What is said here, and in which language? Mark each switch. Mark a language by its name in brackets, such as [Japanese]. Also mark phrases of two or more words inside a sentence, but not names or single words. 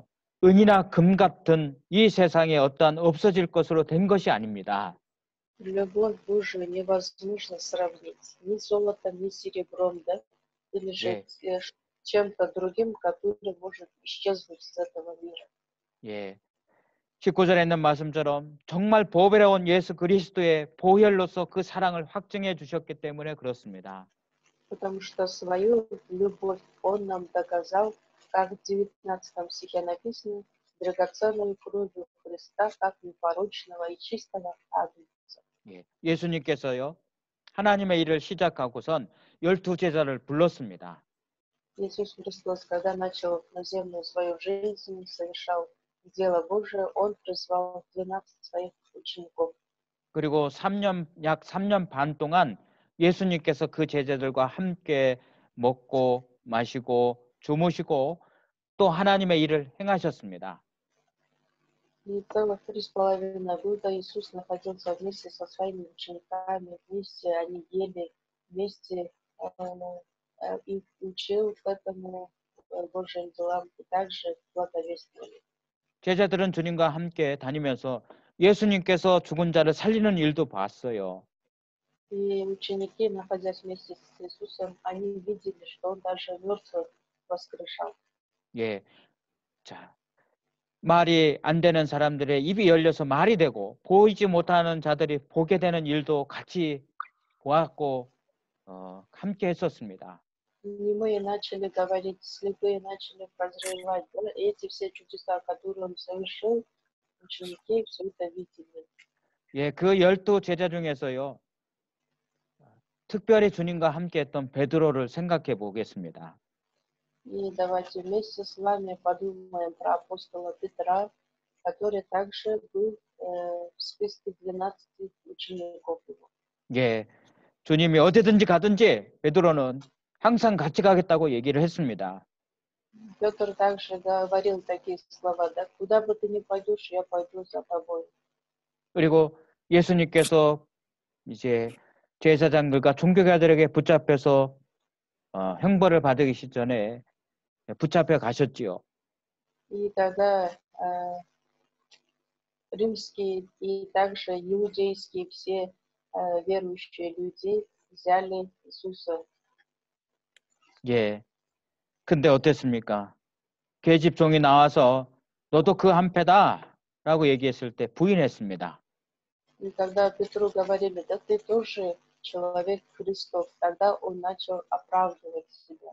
[Korean] 은이나 금 같은 이 세상에 어떠한 없어질 것으로 된 것이 아닙니다. [Russian] Любовь Божию невозможно сравнить ни с золотом, ни с серебром, да? Или же с чем-то другим, который может исчезнуть из этого мира. [Korean] 예. 19절에 있는 말씀처럼 정말 보배로운 예수 그리스도의 보혈로서 그 사랑을 확증해 주셨기 때문에 그렇습니다. [Russian] Потому что свою любовь Он нам доказал, как в 19 стихе написано, драгоценной кровью Христа, как непорочного и чистого агнца. [Korean] 예. 예수님께서요. 하나님의 일을 시작하고선 12제자를 불렀습니다. [Russian] Иисус Христос, когда начал на землю свою жизнь, совершал дело Божие, Он призвал 12 своих учеников. [Korean] 그리고 약 3년 반 동안 예수님께서 그 제자들과 함께 먹고 마시고 주무시고 또 하나님의 일을 행하셨습니다. [Russian] И целых 3,5 года Иисус находился вместе со своими учениками, вместе они ели, вместе их учил этому Божьим делам и также благовествовали. [Korean] 제자들은 주님과 함께 다니면서 예수님께서 죽은 자를 살리는 일도 봤어요. [Russian] И ученики, находясь вместе с Иисусом, они видели, что Он даже мертвых воскрешал. [Korean] 예, 자, 말이 안 되는 사람들의 입이 열려서 말이 되고 보이지 못하는 자들이 보게 되는 일도 같이 보았고 함께 했었습니다. [Russian] Немые начали говорить, слепые начали прозревать. Да? И эти все чудеса, которые он совершил, ученики все это видели. [Korean] 예, 그 12 제자 중에서요. 특별히 주님과 함께 했던 베드로를 생각해 보겠습니다. [Russian] И давайте вместе с вами подумаем про апостола Петра, который также был в списке 12 учеников его. [Korean] 예, 주님이 어디든지 가든지 베드로는 항상 같이 가겠다고 얘기를 했습니다. [Russian] Петр также говорил такие слова, да, куда бы ты ни пойдешь, я пойду за тобой. [Korean] 그리고 예수님께서 이제 제사장들과 종교가들에게 붙잡혀서 형벌을 받으기 전에 붙잡혀 가셨지요. [Russian] И тогда римские и также иудейские все верующие люди взяли Иисуса. [Korean] 예. 근데 어땠습니까? 계집종이 나와서 너도 그 한패다라고 얘기했을 때 부인했습니다. [Russian] И когда Петру говорили, да ты тоже человек Христов, тогда он начал оправдывать себя.